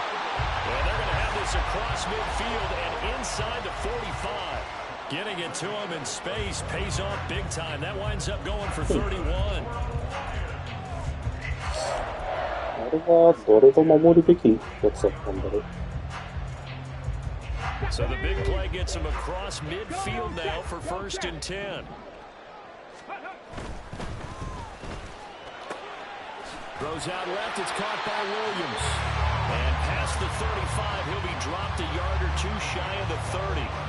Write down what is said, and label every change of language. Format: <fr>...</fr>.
<en>And they're going to have this across midfield and inside the 45. Getting it to him in space pays off big time. That winds up going for 31.</en> <ja>あれは誰が守るべきやつだったんだろう。</ja> <en>So the big play gets him across midfield now for 1st and 10. Throws out left, it's caught by Williams. And past the 35, he'll be dropped a yard or two shy of the 30.</en>